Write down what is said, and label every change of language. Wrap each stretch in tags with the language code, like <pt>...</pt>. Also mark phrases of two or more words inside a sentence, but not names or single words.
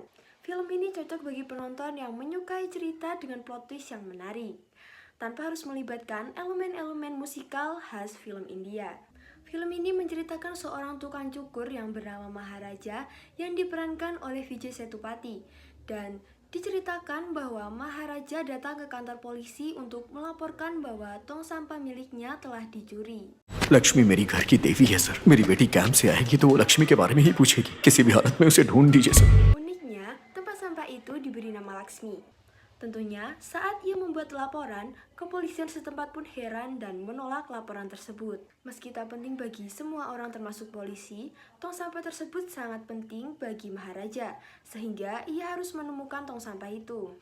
<id>Film ini cocok bagi penonton yang menyukai cerita dengan plot twist yang menarik, tanpa harus melibatkan elemen-elemen musikal khas film India. Film ini menceritakan seorang tukang cukur yang bernama Maharaja yang diperankan oleh Vijay Sethupathi, dan diceritakan bahwa Maharaja datang ke kantor polisi untuk melaporkan bahwa tong sampah miliknya telah dicuri.</id> <hi>लक्ष्मी मेरी घर की देवी है सर। मेरी बेटी कैंप से आएगी तो वो लक्ष्मी के बारे में ही पूछेगी। किसी भी हालत में उसे ढूंढ दीजिए सर।</hi> <id>Uniknya, tempat sampah itu diberi nama Laksmi. Tentunya, saat ia membuat laporan, kepolisian setempat pun heran dan menolak laporan tersebut. Meski tak penting bagi semua orang termasuk polisi, tong sampah tersebut sangat penting bagi Maharaja, sehingga ia harus menemukan tong sampah itu.</id>